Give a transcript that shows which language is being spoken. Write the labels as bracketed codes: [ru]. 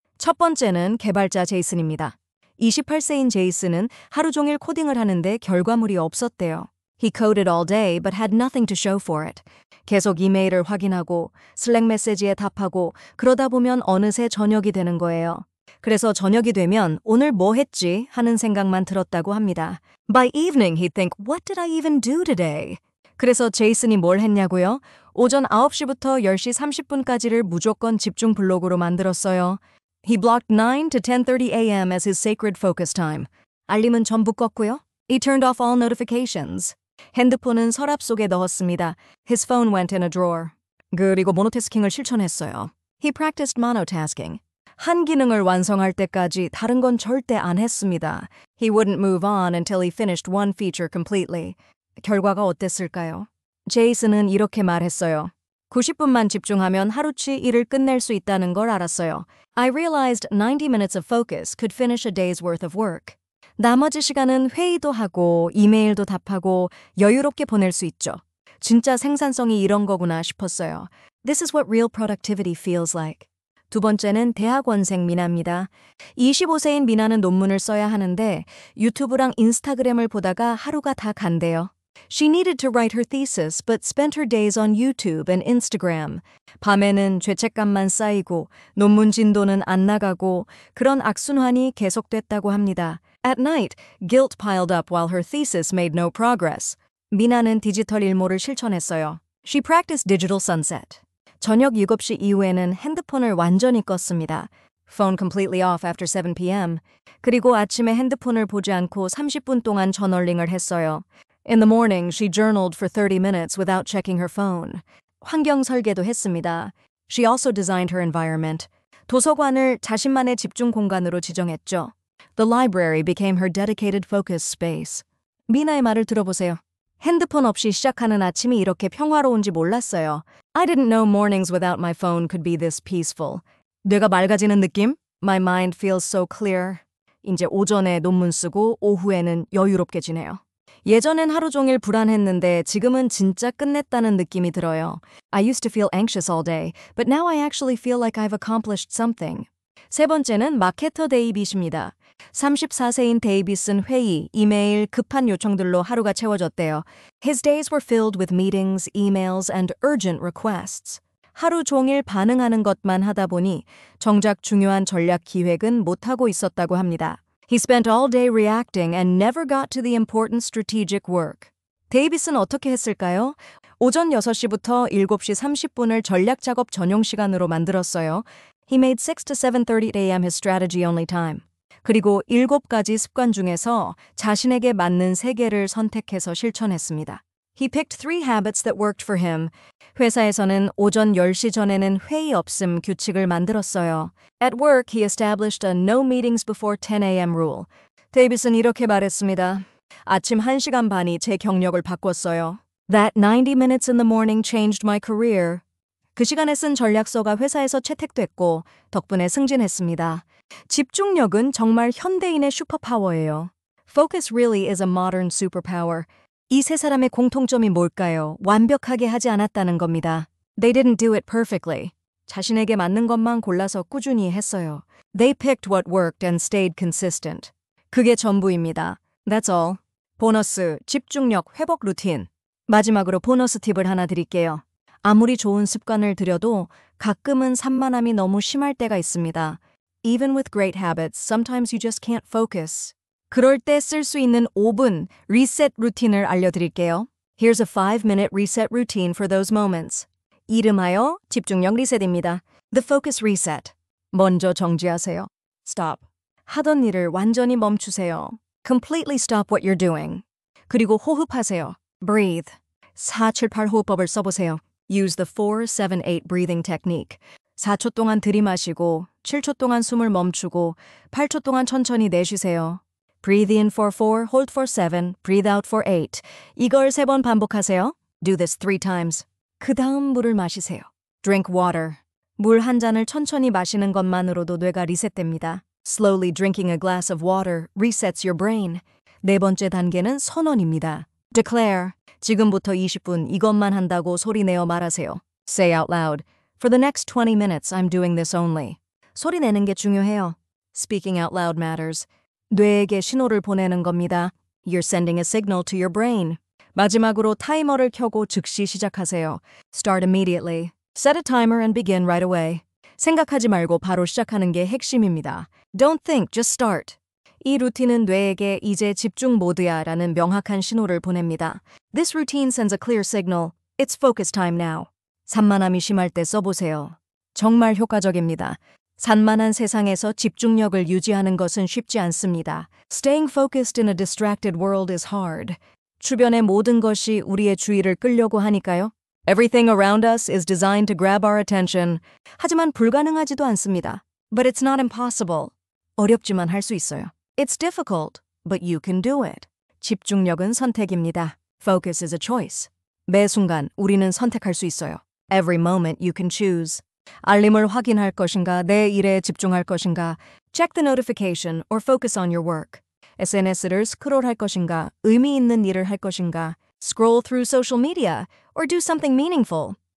[ko] 첫 번째는 개발자 제이슨입니다. 28세인 제이슨은 하루 종일 코딩을 하는데 결과물이 없었대요. [en] He coded all day but had nothing to show for it. [ko] 계속 이메일을 확인하고 슬랙 메시지에 답하고 그러다 보면 어느새 저녁이 되는 거예요. 그래서 저녁이 되면 오늘 뭐 했지 하는 생각만 들었다고 합니다. [en] By evening he'd think, what did I even do today? [ko] 그래서 제이슨이 뭘 했냐고요? 오전 9시부터 10시 30분까지를 무조건 집중 블록으로 만들었어요. [en] He blocked 9 to 10:30 a.m. as his sacred focus time. [ko] 알림은 전부 껐고요. [en] He turned off all notifications. [ko] 핸드폰은 서랍 속에 넣었습니다. [en] His phone went in a drawer. [ko] 그리고 모노태스킹을 실천했어요. [en] He practiced monotasking. [ko] 한 기능을 완성할 때까지 다른 건 절대 안 했습니다. [en] He wouldn't move on until he finished one feature completely. [ko] 결과가 어땠을까요? 제이슨은 이렇게 말했어요. 90분만 집중하면 하루치 일을 끝낼 수 있다는 걸 알았어요. [en] I realized 90 minutes of focus could finish a day's worth of work. [ko] 나머지 시간은 회의도 하고 이메일도 답하고 여유롭게 보낼 수 있죠. 진짜 생산성이 이런 거구나 싶었어요. [en] This is what real productivity feels like. [ko] 두 번째는 대학원생 미나입니다. 25세인 미나는 논문을 써야 하는데 유튜브랑 인스타그램을 보다가 하루가 다 간대요. [en] She needed to write her thesis but spent her days on YouTube and Instagram. [ko] 밤에는 죄책감만 쌓이고 논문 진도는 안 나가고 그런 악순환이 계속됐다고 합니다. [en] At night, guilt piled up while her thesis made no progress. [ko] 미나는 디지털 일몰을 실천했어요. [en] She practiced digital sunset. [ko] 저녁 7시 이후에는 핸드폰을 완전히 껐습니다. [en] Phone completely off after 7 p.m. [ko] 그리고 아침에 핸드폰을 보지 않고 30분 동안 저널링을 했어요. [en] In the morning, she journaled for 30 minutes without checking her phone. [ko] 환경 설계도 했습니다. [en] She also designed her environment. [ko] 도서관을 자신만의 집중 공간으로 지정했죠. [en] The library became her dedicated focus space. [ko] 미나의 말을 들어보세요. 핸드폰 없이 시작하는 아침이 이렇게 평화로운지 몰랐어요. [en] I didn't know mornings without my phone could be this peaceful. [ko] 뇌가 맑아지는 느낌? [en] My mind feels so clear. [ko] 이제 오전에 논문 쓰고 오후에는 여유롭게 지내요. 예전엔 하루 종일 불안했는데 지금은 진짜 끝냈다는 느낌이 들어요. [en] I used to feel anxious all day, but now I actually feel like I've accomplished something. [ko] 세 번째는 마케터 데이빗입니다. 34세인 데이빗은 회의, 이메일, 급한 요청들로 하루가 채워졌대요. [en] His days were filled with meetings, emails, and urgent requests. [ko] 하루 종일 반응하는 것만 하다 보니 정작 중요한 전략 기획은 못하고 있었다고 합니다. [en] He spent all day reacting and never got to the important strategic work. [ko] 데이빗은 어떻게 했을까요? 오전 6시부터 7시 30분을 전략 작업 전용 시간으로 만들었어요. [en] He made 6 to 7:30 a.m. his strategy only time. [ko] 그리고 7가지 습관 중에서 자신에게 맞는 3개를 선택해서 실천했습니다. [en] He picked 3 habits that worked for him. [ko] 회사에서는 오전 10시 전에는 회의 없음 규칙을 만들었어요. [en] At work, he established a no meetings before 10 a.m. rule. [ko] 데이비스는 이렇게 말했습니다. 아침 1시간 반이 제 경력을 바꿨어요. [en] That 90 minutes in the morning changed my career. [ko] 그 시간에 쓴 전략서가 회사에서 채택됐고 덕분에 승진했습니다. 집중력은 정말 현대인의 슈퍼파워예요. [en] Focus really is a modern superpower. [ko] 이 세 사람의 공통점이 뭘까요? 완벽하게 하지 않았다는 겁니다. [en] They didn't do it perfectly. [ko] 자신에게 맞는 것만 골라서 꾸준히 했어요. [en] They picked what worked and stayed consistent. [ko] 그게 전부입니다. [en] That's all. [ko] 보너스, 집중력 회복 루틴. 마지막으로 보너스 팁을 하나 드릴게요. 아무리 좋은 습관을 들여도 가끔은 산만함이 너무 심할 때가 있습니다. [en] Even with great habits, sometimes you just can't focus. [ko] 그럴 때 쓸 수 있는 5분 리셋 루틴을 알려드릴게요. [en] Here's a 5-minute reset routine for those moments. [ko] 이름하여 집중력 리셋입니다. [en] The focus reset. [ko] 먼저 정지하세요. [en] Stop. [ko] 하던 일을 완전히 멈추세요. [en] Completely stop what you're doing. [ko] 그리고 호흡하세요. [en] Breathe. [ko] 478 호흡법을 써보세요. [en] Use the 4-7-8 breathing technique. [ko] 4초 동안 들이마시고 7초 동안 숨을 멈추고 8초 동안 천천히 내쉬세요. [en] Breathe in for 4, hold for 7, breathe out for 8. [ko] 이걸 3번 반복하세요. [en] Do this 3 times. [ko] 그 다음 물을 마시세요. [en] Drink water. [ko] 물 한 잔을 천천히 마시는 것만으로도 뇌가 리셋됩니다. [en] Slowly drinking a glass of water resets your brain. [ko] 4번째 단계는 선언입니다. [en] Declare. [ko] 지금부터 20분 이것만 한다고 소리내어 말하세요. [en] Say out loud. For the next 20 minutes, I'm doing this only. [ko] 소리 내는 게 중요해요. [en] Speaking out loud matters. [ko] 뇌에게 신호를 보내는 겁니다. [en] You're sending a signal to your brain. [ko] 마지막으로 타이머를 켜고 즉시 시작하세요. [en] Start immediately. Set a timer and begin right away. [ko] 생각하지 말고 바로 시작하는 게 핵심입니다. [en] Don't think, just start. [ko] 이 루틴은 뇌에게 이제 집중 모드야 라는 명확한 신호를 보냅니다. [en] This routine sends a clear signal. It's focus time now. [ko] 산만함이 심할 때 써보세요. 정말 효과적입니다. 산만한 세상에서 집중력을 유지하는 것은 쉽지 않습니다. [en] Staying focused in a distracted world is hard. [ko] 주변의 모든 것이 우리의 주의를 끌려고 하니까요. [en] Everything around us is designed to grab our attention. [ko] 하지만 불가능하지도 않습니다. [en] But it's not impossible. [ko] 어렵지만 할 수 있어요. [en] It's difficult, but you can do it. [ko] 집중력은 선택입니다. [en] Focus is a choice. [ko] 매 순간 우리는 선택할 수 있어요. [en] Every moment you can choose. [ko] 알림을 확인할 것인가, 내 일에 집중할 것인가, [en] check the notification or focus on your work. [ko] SNS를 스크롤할 것인가, 의미 있는 일을 할 것인가, [en] scroll through social media or do something meaningful.